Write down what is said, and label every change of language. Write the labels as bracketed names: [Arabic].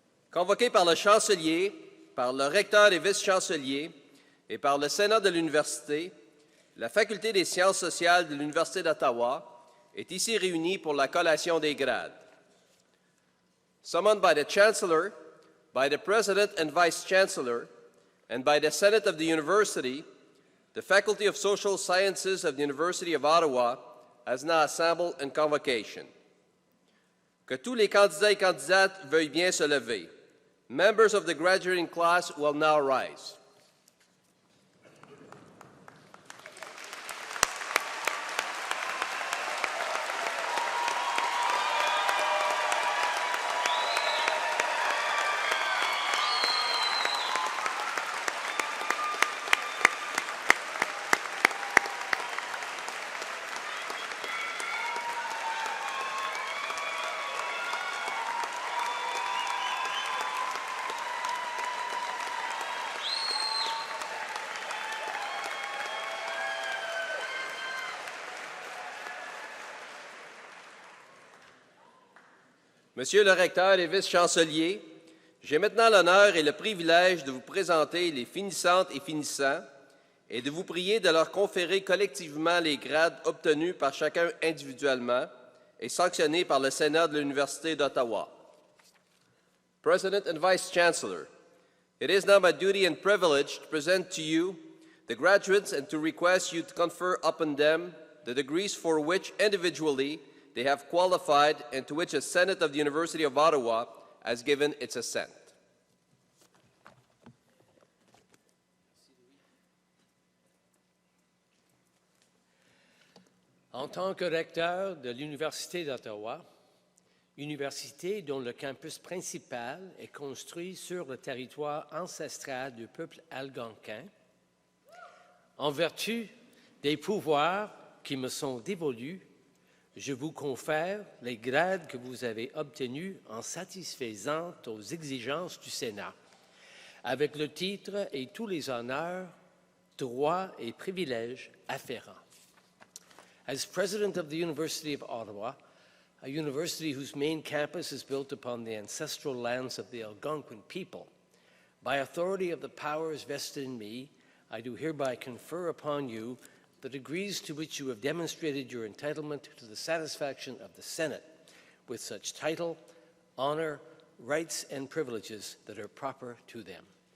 [French] Convoqué par le chancelier, par le recteur et vice-chancelier et par le Sénat de l'Université, la Faculté des sciences sociales de l'Université d'Ottawa est ici réunie pour la collation des grades. [English] Summoned by the Chancellor, by the President and Vice-Chancellor, and by the Senate of the University, the Faculty of Social Sciences of the University of Ottawa has now assembled in convocation. [French] Que tous les candidats et candidates veuillent bien se lever. [English] Members of the graduating class will now rise. [French] Monsieur le recteur et vice-chancelier, j'ai maintenant l'honneur et le privilège de vous présenter les finissantes et finissants et de vous prier de leur conférer collectivement les grades obtenus par chacun individuellement et sanctionnés par le Sénat de l'Université d'Ottawa. [English] President and Vice-Chancellor, it is now my duty and privilege to present to you the graduates and to request you to confer upon them the degrees for which individually they have qualified and to which the Senate of the University of Ottawa has given its assent. [French] En tant que recteur de l'Université d'Ottawa, université dont le campus principal est construit sur le territoire ancestral du peuple algonquin, en vertu des pouvoirs qui me sont dévolus, je vous confère les grades que vous avez obtenus en satisfaisant aux exigences du Sénat, avec le titre et tous les honneurs, droits et privilèges afférents. [English] As President of the University of Ottawa, a university whose main campus is built upon the ancestral lands of the Algonquin people, by authority of the powers vested in me, I do hereby confer upon you the degrees to which you have demonstrated your entitlement to the satisfaction of the Senate, with such title, honor, rights, and privileges that are proper to them.